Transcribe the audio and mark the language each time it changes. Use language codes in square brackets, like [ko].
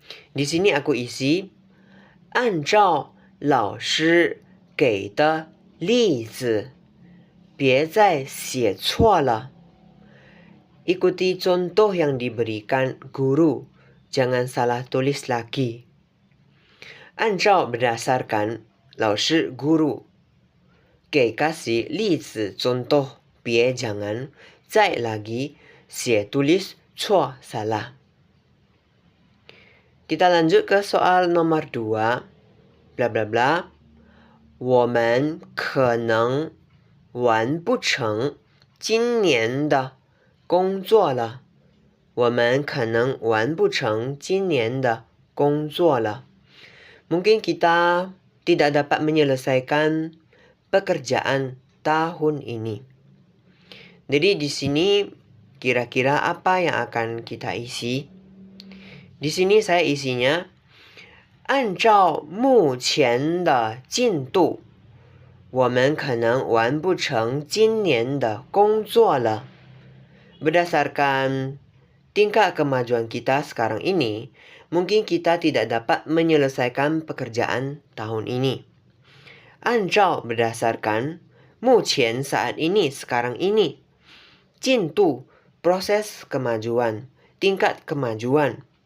[id] Di sini aku isi [zh] 按照老师给的例子，别再写错了. [id] Ikuti contoh yang diberikan guru. Jangan salah tulis lagi. 按照 berdasarkan, 老师 guru. 给 kasih, 例子 contoh, 别 jangan, 再 lagi, 写 tulis, 错 salah. Kita lanjut ke soal nomor 2. Bla bla bla. [zh] 我们可能完不成今年的工作了. 我们可能完不成今年的工作了. [id] Mungkin kita tidak dapat menyelesaikan pekerjaan tahun ini. Jadi di sini kira-kira apa yang akan kita isi? Di sini saya isinya [zh] 按照目前的进度，我们可能完不成今年的工作了. [id] Berdasarkan tingkat kemajuan kita sekarang ini, mungkin kita tidak dapat menyelesaikan pekerjaan tahun ini. 按照 berdasarkan, 目前 saat ini, sekarang ini. 进度 proses kemajuan, tingkat kemajuan.